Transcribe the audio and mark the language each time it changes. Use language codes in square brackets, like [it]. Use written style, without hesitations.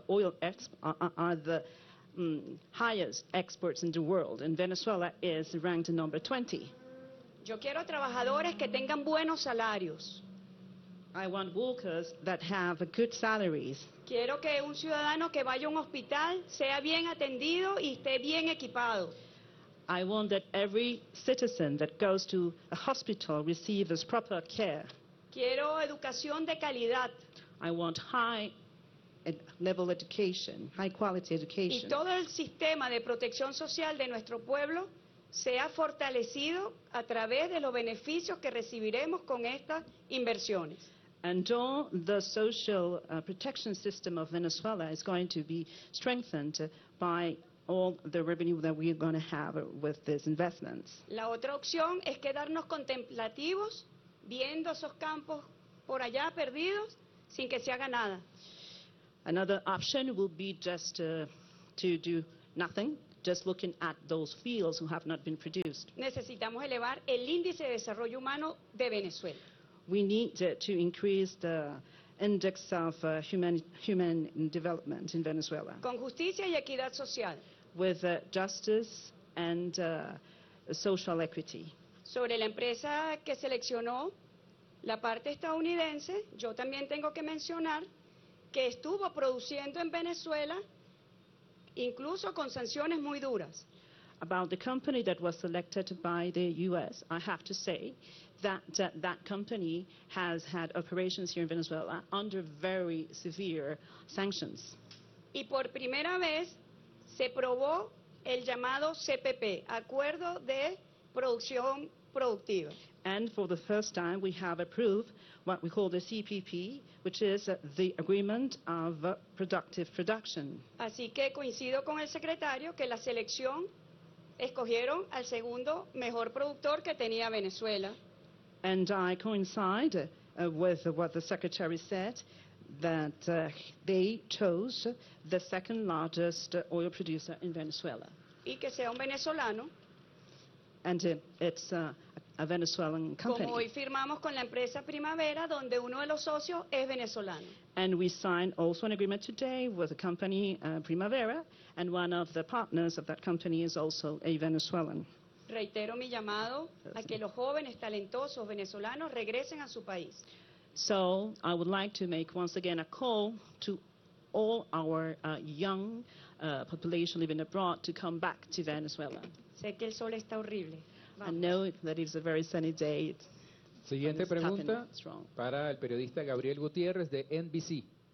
[en] oil are the highest exports in the world, and Venezuela is ranked number 20. [es] Yo quiero trabajadores que tengan buenos salarios. [en] I want workers that have good salaries. [es] Quiero que un ciudadano que vaya a un hospital sea bien atendido y esté bien equipado. [en] I want that every citizen that goes to a hospital receives proper care. [es] Quiero educación de calidad. [en] I want high level education, high quality education. [es] Y todo el sistema de protección social de nuestro pueblo sea fortalecido a través de los beneficios que recibiremos con estas inversiones. [en] And all the social protection system of Venezuela is going to be strengthened by all the revenue that we are going to have with these investments. [es] La otra opción es quedarnos contemplativos viendo esos campos por allá perdidos sin que se haga nada. [en] Another option will be just to do nothing, just looking at those fields who have not been produced. [es] Necesitamos elevar el índice de desarrollo humano de Venezuela. [en] We need to increase the index of human development in Venezuela. [es] Con justicia y equidad social. [en] With justice and social equity. [es] Sobre la empresa que seleccionó la parte estadounidense, yo también tengo que mencionar que estuvo produciendo en Venezuela incluso con sanciones muy duras. [en] About the company that was selected by the U.S., I have to say that that company has had operations here in Venezuela under very severe sanctions. [es] Y por primera vez se probó el llamado CPP, Acuerdo de Producción Productiva. [en] And for the first time we have approved what we call the CPP, which is the Agreement of Productive Production. [es] Así que coincido con el secretario que la selección escogieron al segundo mejor productor que tenía Venezuela. [en] And I coincide with what the secretary said, that they chose the second largest oil producer in Venezuela. [es] Y que sea un venezolano. [en] And it's a Venezuelan company. [es] Como hoy firmamos con la empresa Primavera, donde uno de los socios es venezolano. [en] And we signed also an agreement today with a company, Primavera, and one of the partners of that company is also a Venezuelan. [es] Reitero mi llamado a que los jóvenes talentosos venezolanos regresen a su país. [en] So I would like to make once again a call to all our young population living abroad to come back to Venezuela. [es] Sé que el sol está horrible. [en] I know that it's a very sunny day. [es] Siguiente pregunta para el periodista Gabriel Gutiérrez de NBC.